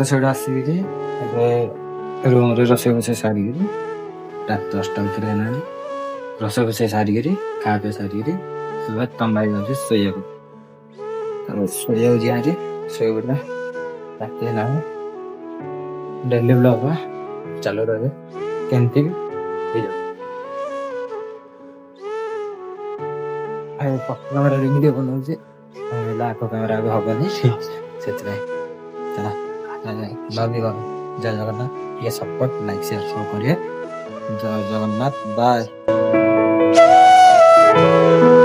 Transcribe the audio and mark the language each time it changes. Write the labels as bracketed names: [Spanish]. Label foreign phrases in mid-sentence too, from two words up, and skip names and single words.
[Odia] ସେଇଠୁ ଆସିକି ଏବେ ରୁମରେ ରୋଷେଇ ଫୋଷେଇ ସାରିକିରି ରାତି 10ଟା ଭିତରେ ହେଲାଣି ରୋଷେଇ ଫୋଷେଇ ସାରିକିରି ଖାଇବା ପିଇବା ସାରିକିରି ତମ୍ବାଇ ଯାଉଛି ଶୋଇବାକୁ ଶୋଇବାକୁ ଯିଆରି ଶୋଇପଡ଼ିଲା ରାତି ହେଲାଣି [English] daily blog [Odia] ଚାଲୁ ରହିବେ କେମିତି କ୍ୟାମେରା ଭିଡ଼ିଓ ବନଉଛି ଆଗ କ୍ୟାମେରା ଆଗ ହବନି ସେଥିପାଇଁ [English] love you [Odia] ଜୟ ଜଗନ୍ନାଥ [Hindi] ये सपोर्ट लाइक शेयर करिए जय जगन्नाथ बाय